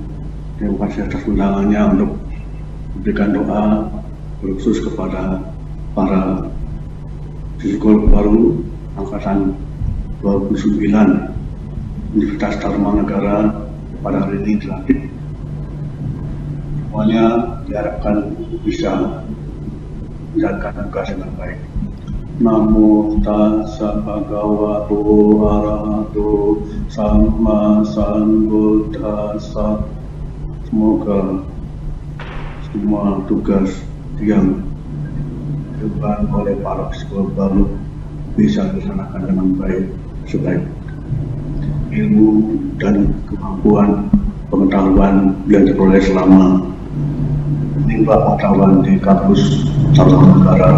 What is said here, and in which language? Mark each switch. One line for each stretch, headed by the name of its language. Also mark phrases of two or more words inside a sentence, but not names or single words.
Indonesian: Terima kasih atas undangannya untuk memberikan doa khusus kepada para psikolog baru angkatan 29 Universitas Tarumanagara pada hari ini dilantik. Semuanya diharapkan bisa menjalankan tugas dengan baik.
Pali: Namo tassa bhagavato arahato sama sambuddhassa.
Indonesian: Semoga semua tugas yang dilakukan oleh para psikolog baru bisa dilaksanakan dengan baik, sebaik ilmu dan kemampuan pengetahuan yang diperoleh selama menimba pengetahuan di kampus Tarumanagara.